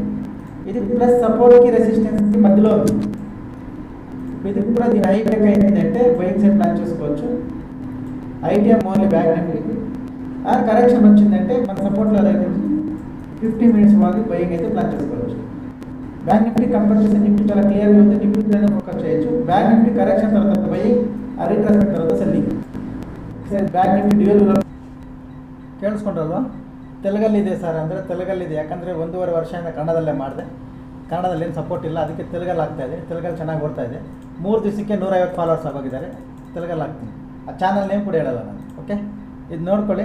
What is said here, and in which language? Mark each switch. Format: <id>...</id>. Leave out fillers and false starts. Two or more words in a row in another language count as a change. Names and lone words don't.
<te>ఇది</te> <en>plus support</en> <te>రెసిస్టెన్స్కి మధ్యలో ఉంది. ఇది కూడా దీని</te> <en>high break</en> <te>అయింది అంటే</te> <en>buying side</en> <te>ప్లాన్ చేసుకోవచ్చు.</te> <en>ITM only Bank Nifty.</en> <te>కరెక్షన్ వచ్చిందంటే మన సపోర్ట్లో 15 minutes వాగి బయింగ్ అయితే ప్లాన్ చేసుకోవచ్చు. బ్యాంక్ నిఫ్టీ కంపేర్ చేసే నిఫ్టీ చాలా క్లియర్గా ఉంది, నిఫ్టీ పైన ఫోకస్ చేయొచ్చు. బ్యాంక్ నిఫ్టీ కరెక్షన్ తర్వాత బయింగ్, ರಿಟ್ರೇಸ್ಮೆಂಟ್ తర్వాత ಸೆಲ್ಲಿಂಗ್.</te> <kn>ಸರ್ ಬ್ಯಾಂಕ್ ನಿಫ್ಟಿ ಡ್ಯೂಯಲ್ ಕೇಳಿಸ್ಕೊಂಡ್ರಲ್ವಾ? ತೆಲುಗಲ್ಲಿದೆ ಸರ್ ಅಂದರೆ ತೆಲುಗಲ್ಲಿದೆ. ಯಾಕಂದರೆ 1.5 ವರ್ಷದಿಂದ ಕನ್ನಡದಲ್ಲೇ ಮಾಡಿದೆ. ಕನ್ನಡದಲ್ಲಿ ಏನು ಸಪೋರ್ಟ್ ಇಲ್ಲ, ಅದಕ್ಕೆ ತೆಲುಗಲ್ಲಿ ಆಗ್ತಾಯಿದೆ. ತೆಲುಗಲ್ಲಿ ಚೆನ್ನಾಗಿ ಓಡ್ತಾ ಇದೆ. 3 ದಿವಸಕ್ಕೆ 150 ಫಾಲೋವರ್ಸ್ ಆಗೋಗಿದ್ದಾರೆ. ತೆಲುಗಲ್ಲಿ ಆಗ್ತೀನಿ. ಆ</kn> <en>channel name</en> <kn>ಕೂಡ ಹೇಳಲ್ಲ ನಾನು, ಓಕೆ. ಇದು ನೋಡ್ಕೊಳ್ಳಿ.</kn>